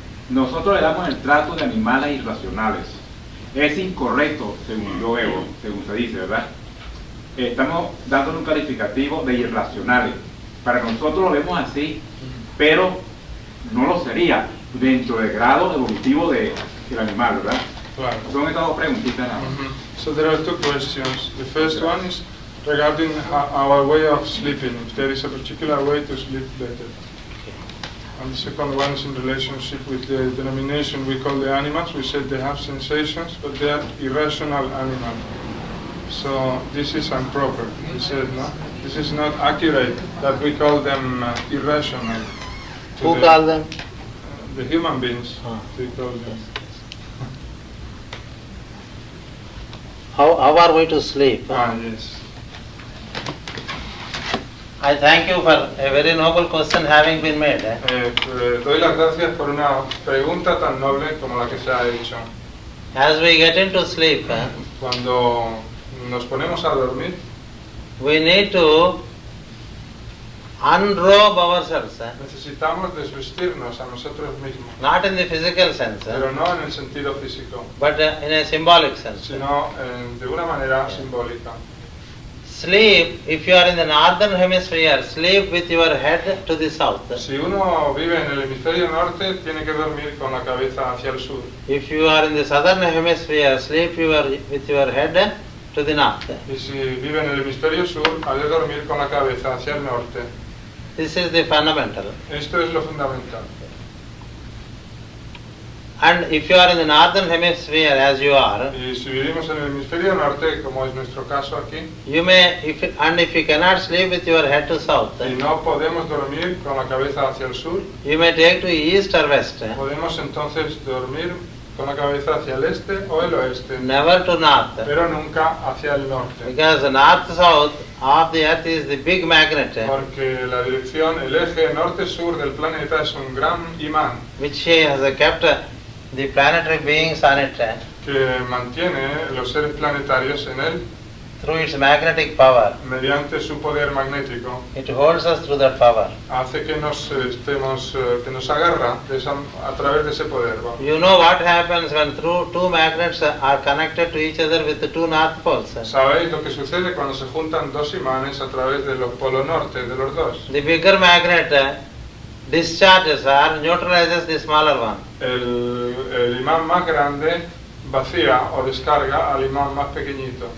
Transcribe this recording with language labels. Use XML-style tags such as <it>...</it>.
<es>Nosotros le damos el trato de animales irracionales. Es incorrecto, según yo veo, según se dice, ¿verdad? Estamos dándole un calificativo de irracionales. Para nosotros lo vemos así, pero no lo sería dentro del grado evolutivo del animal, ¿verdad? Claro. Son estas dos preguntitas nada más.</es> <en>So there are two questions. The first one is regarding our way of sleeping, if there is a particular way to sleep better. And the second one is in relationship with the denomination we call the animals. We said they have sensations, but they are irrational animals. So this is improper. We said, no, this is not accurate that we call them irrational. Who call them? The human beings. Ah. We call them. How are we to sleep? Yes. I thank you for a very noble question having been made.</en> <es>Doy las gracias por una pregunta tan noble como la que se ha hecho.</es> <en>As we get into sleep,</en> <es>Cuando nos ponemos a dormir,</es> <en>we need to unrobe ourselves,</en> <es>necesitamos desvestirnos a nosotros mismos,</es> <en>not in the physical sense,</en> <es>pero no en el sentido físico,</es> <en>but in a symbolic sense.</en> <es>sino de una manera simbólica.</es> <en>Sleep, if you are in the northern hemisphere, sleep with your head to the south.</en> <es>Si uno vive en el hemisferio norte, tiene que dormir con la cabeza hacia el sur.</es> <en>If you are in the southern hemisphere, sleep with your head to the north.</en> <es>Y si vive en el hemisferio sur, ha de dormir con la cabeza hacia el norte.</es> <en>This is the fundamental.</en> <es>Esto es lo fundamental.</es> <en>And if you are in the northern hemisphere, as you are,</en> <es>Y si vivimos en el hemisferio norte, como es nuestro caso aquí,</es> <en>you may, if you cannot sleep with your head to south,</en> <es>y no podemos dormir con la cabeza hacia el sur,</es> <en>you may take to east or west,</en> <es>podemos entonces dormir con la cabeza hacia el este o el oeste,</es> <en>never to north.</en> <es>pero nunca hacia el norte.</es> <en>Because the north-south of the earth is the big magnet,</en> <es>Porque la dirección, el eje norte-sur del planeta es un gran imán</es> <en>which has kept the planetary beings on it</en> <es>que mantiene los seres planetarios en él</es> <en>through its magnetic power.</en> <es>mediante su poder magnético.</es> <en>It holds us through that power.</en> <es>Hace que nos que nos agarra a través de ese poder. ¿Va?</es> <en>You know what happens when two magnets are connected to each other with the two north poles.</en> <es>¿Sabéis lo que sucede cuando se juntan dos imanes a través de los polos norte de los dos?</es> <en>The bigger magnet discharges or neutralizes the smaller one.</en> <es>El imán más grande vacía o descarga al imán más pequeñito.</es>